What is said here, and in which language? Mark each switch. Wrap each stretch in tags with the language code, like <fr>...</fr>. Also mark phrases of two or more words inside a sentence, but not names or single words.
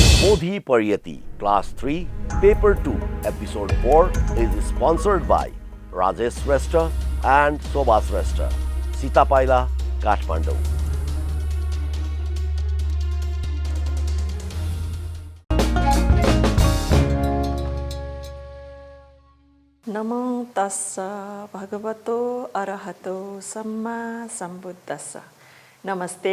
<en>Bodhi Pariyati, Class 3, Paper 2, Episode 4 is sponsored by Rajesh Shrestha and Shobha Shrestha, Sitapaila, Kathmandu.</en> <pi>नमो तस्स भगवतो अरहतो सम्मा सम्बुद्धस्स।</pi> <ne>नमस्ते।</ne>